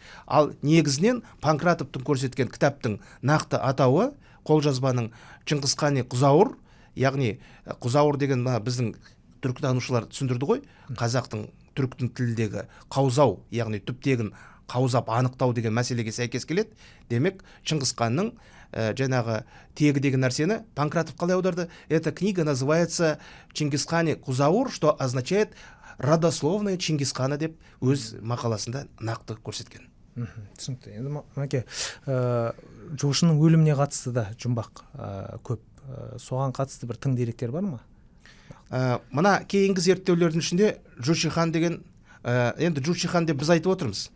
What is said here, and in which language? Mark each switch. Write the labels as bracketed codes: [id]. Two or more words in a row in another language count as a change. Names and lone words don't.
[kk] Ал негізінен Панкратовтың көрсеткен кітаптың нақты атауы қолжазбаның Шыңғыс Хан Құзауыр, яғни Құзауыр деген біздің түркітанушылар түсіндірді ғой, қазақтың түріктің тілдегі қаузау, яғни түптегін қаузап анықтау деген мәселеге сәйкес келеді. Демек Шыңғыс Ханның жаңағы тегі деген нәрсені Панкратов қалай аударды? [ru] Эта книга называется Чингис Хан Құзауыр, что означает родословная Чингис Хана [kk] деп өз мақаласында нақты көрсеткен. Түсінікті. Енді мәке, Жошының өліміне қатысты да жұмбақ көп. Соған қатысты бір тың деректер бар ма? Мына кейінгі зерттеулердің ішінде Жучи хан деген, енді Жучи хан деп біз айтып отырмыз.